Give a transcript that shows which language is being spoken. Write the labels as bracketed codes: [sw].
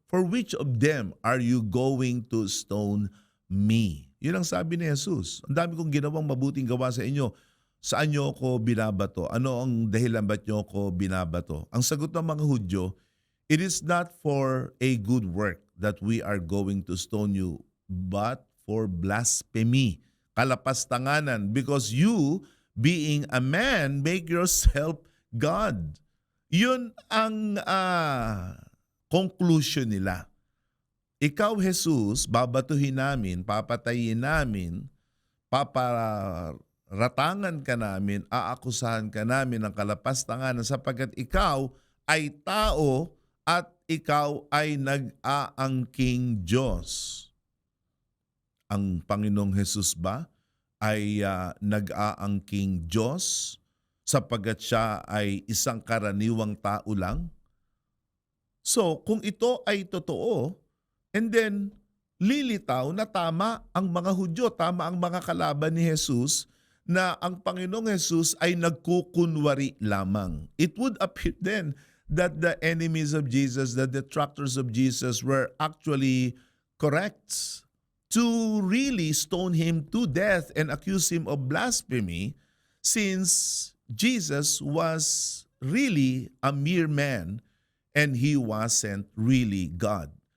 [en] For which of them are you going to stone me? [tl] Yun ang sabi ni Jesus. Ang dami kong ginawang mabuting gawa sa inyo. Saan nyo ko binabato? Ano ang dahilan ba't nyo ko binabato? Ang sagot ng mga Hudyo, [en] it is not for a good work that we are going to stone you, but for blasphemy, kalapastanganan, because you, being a man, make yourself God. [tl] Yun ang conclusion nila. ikaw Jesus, babatuhin namin, papatayin namin, paparatangan ka namin, aakusahan ka namin ng kalapastanganan sapagkat ikaw ay tao at ikaw ay nag-aangking Diyos. Ang Panginoong Jesus ba ay nag-aangking Diyos sapagkat siya ay isang karaniwang tao lang? So kung ito ay totoo, and then lilitaw na tama ang mga Hudyo, tama ang mga kalaban ni Jesus na ang Panginoong Jesus ay nagkukunwari lamang. [en] It would appear then that the enemies of Jesus, the detractors of Jesus were actually correct to really stone him to death and accuse him of blasphemy since Jesus was really a mere man and he wasn't really God.